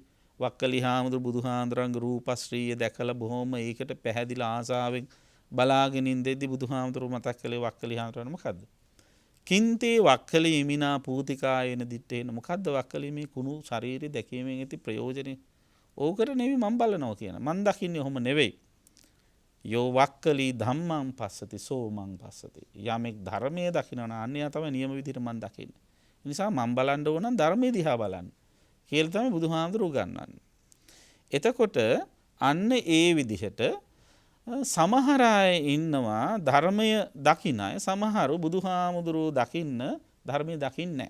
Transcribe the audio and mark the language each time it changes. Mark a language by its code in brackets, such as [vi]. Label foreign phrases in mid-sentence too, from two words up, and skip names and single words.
[si] වක්කලි හාමුදුරු බුදුහාමුදුරන්ගේ රූපශ්‍රීය දැකලා බොහොම ඒකට පැහැදිලා ආසාවෙන් බලාගෙන ඉඳෙද්දි බුදුහාමුදුරුව මතක් කළේ වක්කලි හාමුදුරන් මොකද්ද? [pi] කින්තේ වක්කලි ඉමිනා පූතිකායන දිත්තේන. [si] මොකද්ද වක්කලි මේ කුණු ශරීරය දැකීමෙන් ඇති ප්‍රයෝජනේ? ඕකට නෙවෙයි මම බලනවා කියන. මම දකින්නේ ඔහොම නෙවෙයි. [pi] යෝ වක්කලි ධම්මං පස්සති සෝ මං පස්සති. [si] යමෙක් ධර්මයේ දකිනවා නම් අන්‍යයා තමයි නියම විදිහට මං දකින්නේ. ඒ නිසා මං බලන්න ඕන නම් ධර්මයේ දිහා බලන්න. කියලා තමයි බුදුහාමුදුරුවෝ ගන්නන්නේ. එතකොට අන්න ඒ විදිහට සමහර අය ඉන්නවා ධර්මය දකින්න අය, සමහරු බුදුහාමුදුරුවෝ දකින්න ධර්මයේ දකින්නේ නැහැ.